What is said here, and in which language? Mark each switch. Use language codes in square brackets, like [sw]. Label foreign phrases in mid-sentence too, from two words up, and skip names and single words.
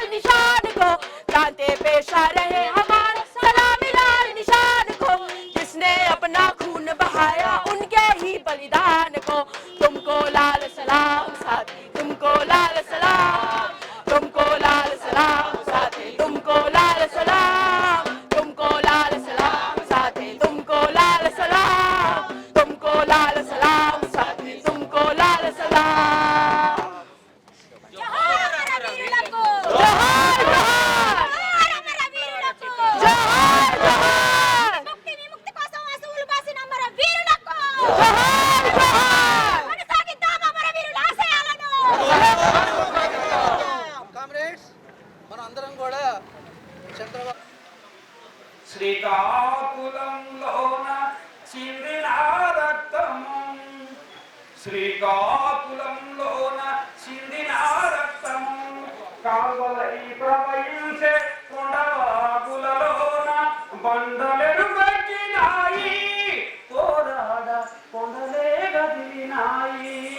[hi] निशान को क्रांति पेशा रहे हमारा सलामी लाल निशान को जिसने अपना खून बहाया उनके ही बलिदान को तुमको लाल सलाम साथी तुमको लाल सलाम तुमको लाल सलाम साथी तुमको लाल सलाम तुमको लाल सलाम साथी तुमको लाल सलाम तुमको लाल सलाम साथी तुमको लाल [te] सलाम జోహార్ వీరులకు జోహార్ జోహార్ వీరులకు జోహార్ జోహార్ ముక్తి విముక్తి కోసం అసువులు బాసిన అమర వీరులకు జోహార్ జోహార్ కొనసాగిద్దాం అమర వీరుల ఆశయాలను కామ్రేడ్స్ మన అందరం కూడా చంద్రబాబు శ్రీకాకుళంలోన చిందిన రక్తము శ్రీకాకుళంలోన చిందిన రక్తము కాల్వలై ప్రవహించే కొండవాగులలోన కొండలెరుగెక్కినాయి పోరాడ కొండలే గదిలినాయి